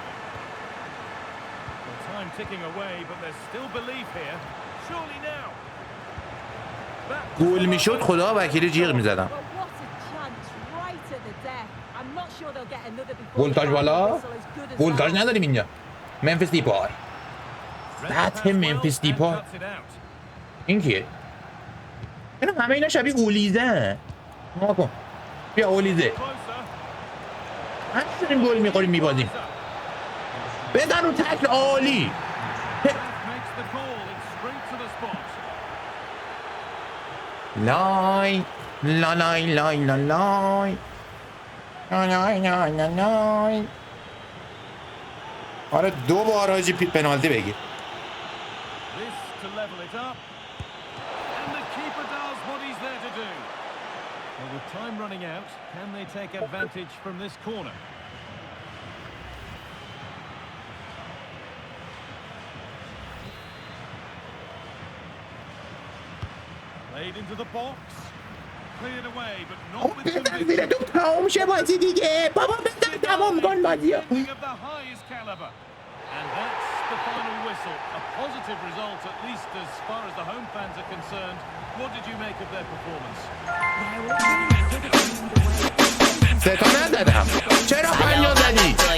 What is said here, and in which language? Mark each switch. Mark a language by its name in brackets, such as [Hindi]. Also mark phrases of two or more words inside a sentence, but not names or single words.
[Persian] گل میشد خدا وکیلی جیغ میزدم ولتاژ بالا ولتاژ نداریم اینجا منفیس دیپای سطح منفیس دیپای این کیه؟ همه اینا شبیه اولیزه نکن بیا اولیزه همچنین گل میخوریم میبازیم بزن رو تکل عالی لای لا لای لای لا لای لای لای لای آره دو بار حاجی پنالتی بگیر [English] With time running out, can they take advantage from this corner? Played into the box. Cleared away, but not with conviction. [Persian] تمام شه بازی دیگه بابا بزن تمام کن بازی [English] Of the highest caliber. And that's the final whistle. A positive result, at least as far as the home fans are concerned. What did you make of their performance? [Persian] ستا ندادم چرا پنجا زدی؟